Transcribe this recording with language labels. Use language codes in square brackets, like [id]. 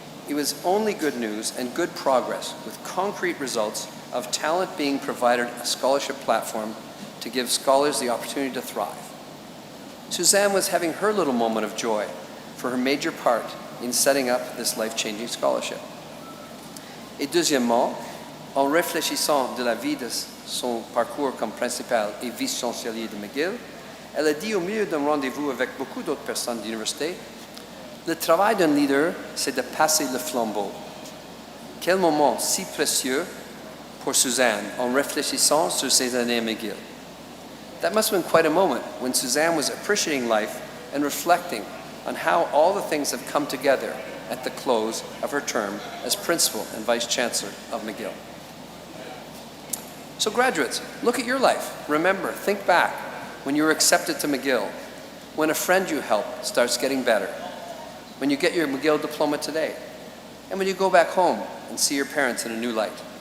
[en] It was only good news and good progress with concrete results of talent being provided a scholarship platform to give scholars the opportunity to thrive. Suzanne was having her little moment of joy for her major part in setting up this life-changing scholarship. [fr] Et deuxièmement, en réfléchissant de la vie de son parcours comme principal et vice-chancelier de McGill, elle a dit au milieu d'un rendez-vous avec beaucoup d'autres personnes de l'université, le travail d'un leader, c'est de passer le flambeau. Quel moment si précieux pour Suzanne en réfléchissant sur ses années à McGill. [en] That must have been quite a moment when Suzanne was appreciating life and reflecting on how all the things have come together at the close of her term as principal and vice chancellor of McGill. So graduates, look at your life. Remember, think back when you were accepted to McGill, when a friend you helped starts getting better, when you get your McGill diploma today, and when you go back home and see your parents in a new light.